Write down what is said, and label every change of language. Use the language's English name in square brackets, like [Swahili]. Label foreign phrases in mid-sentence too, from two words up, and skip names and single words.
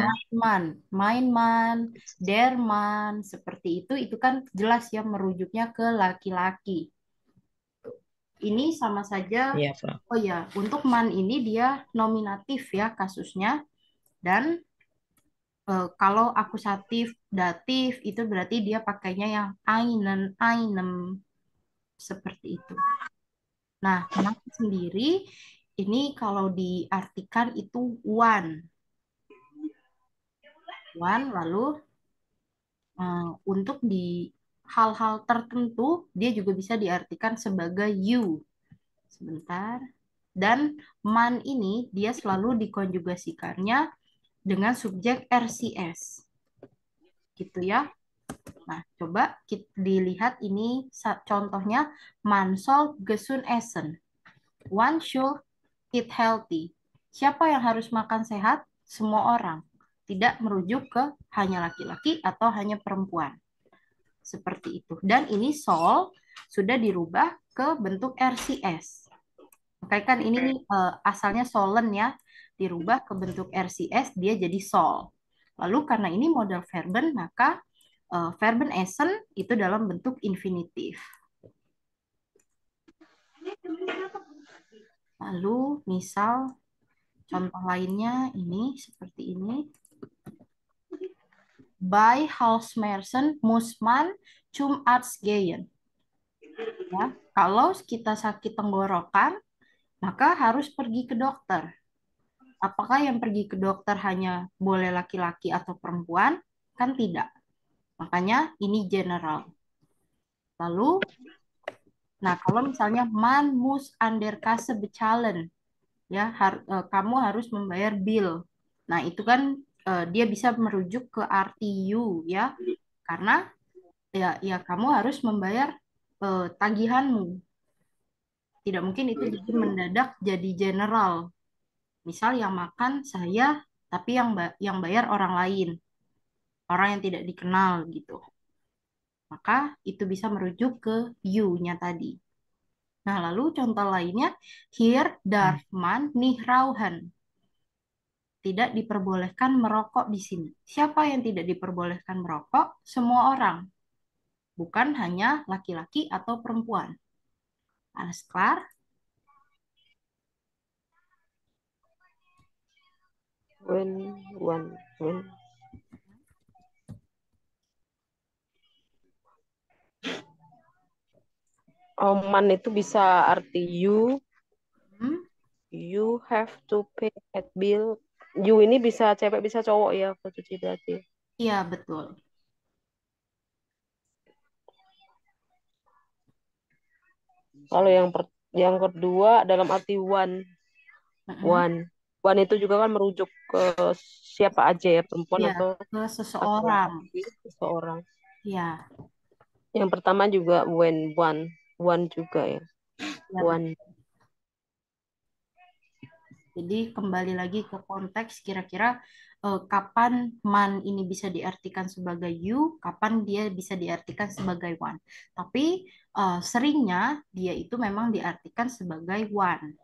[Indonesian] main man, derman, seperti itu kan jelas ya merujuknya ke laki-laki. Ini sama saja, Iya, Fra. oh ya, untuk man ini dia nominatif ya kasusnya, dan kalau akusatif, datif itu berarti dia pakainya yang [German] einen, einem, [Indonesian] seperti itu. Nah, man sendiri ini kalau diartikan itu one. One, lalu untuk di hal-hal tertentu dia juga bisa diartikan sebagai you. Sebentar. Dan man ini dia selalu dikonjugasikannya dengan subjek RCS. Gitu ya. Nah, coba kita dilihat ini contohnya [German] man soll gesund essen. [English] One should eat healthy. [Indonesian] Siapa yang harus makan sehat? Semua orang. Tidak merujuk ke hanya laki-laki atau hanya perempuan. Seperti itu. Dan ini sol sudah dirubah ke bentuk RCS. Oke, kan ini asalnya solen ya, dirubah ke bentuk RCS, dia jadi sol. Lalu karena ini model verben, maka verben essen itu dalam bentuk infinitif. Lalu misal contoh lainnya ini seperti ini. [German] Bei Halsschmerzen muss man zum Arzt gehen. [Indonesian] Ya, kalau kita sakit tenggorokan, maka harus pergi ke dokter. Apakah yang pergi ke dokter hanya boleh laki-laki atau perempuan? Kan tidak. Makanya ini general. Lalu, nah kalau misalnya [German] man muss an der Kasse bezahlen, [Indonesian] ya kamu harus membayar bill. Nah itu kan dia bisa merujuk ke arti you ya, karena ya kamu harus membayar tagihanmu. Tidak mungkin itu jadi mendadak jadi general. Misal yang makan saya, tapi yang bayar orang lain, orang yang tidak dikenal gitu. Maka itu bisa merujuk ke you-nya tadi. Nah, lalu contoh lainnya, [German] hier darf man nicht rauchen. [Indonesian] Tidak diperbolehkan merokok di sini. Siapa yang tidak diperbolehkan merokok? Semua orang. Bukan hanya laki-laki atau perempuan. [German] Alles klar? [Indonesian] When. Man itu bisa arti [English] you have to pay that bill. [Indonesian] You ini bisa cewek bisa cowok ya, cuci berarti. Iya, betul. Kalau yang kedua dalam arti one. One itu juga kan merujuk ke siapa aja ya, perempuan Ya, atau ke seseorang. Seseorang. Ya. Yang pertama juga when, one juga ya. One. Jadi kembali lagi ke konteks kira-kira kapan man ini bisa diartikan sebagai you, kapan dia bisa diartikan sebagai one. Tapi seringnya dia itu memang diartikan sebagai one.